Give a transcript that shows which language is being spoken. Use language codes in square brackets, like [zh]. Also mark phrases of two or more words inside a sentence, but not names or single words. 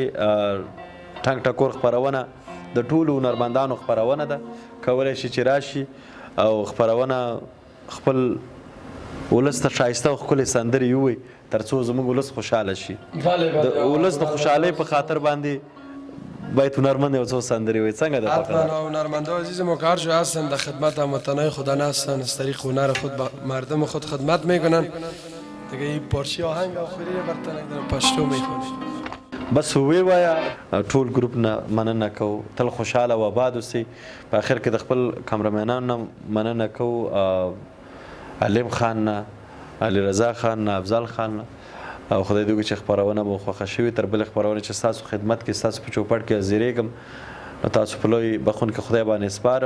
[ps] ټنګ ټکور خپرونه د ټولو هنرمندانو خپرونه ده. کولی شي چې راشي او خپرونه خپل ولس ته ښایسته او ښکلې سندرې ووایي تر څو زموږ ولس خوشحاله شي. د ولس د خوشحالۍ په خاطر باندې باید هنرمند یو څو سندرې وایي. څنګه ده [fa] حتما هنرمندا عزیز ما که هر جا هستن در خدمت هموطنای خودن هستن، از طریق هنر خود به مردم خود خدمت میکنن. دیگه این پارچه آهنگ آخری برتن در پشتو میخونی. [ps] بس وی وایه. ټول ګروپ نه مننه کوو. تل خوشحاله و آباد اوسئ. په اخر کې د خپل کامرمینانو نه مننه کوو. علیم خان نه، علي رضا خان نه، افضل خان نه. او خدای دې وکړي چې خپرونه مو خوښه شوې. تر بلې خپرونې چې ستاسو خدمت کې ستاسو په چوپړ کې حاضرېږم نو تاسو په لوی بخښونکي خدای باندې سپارم.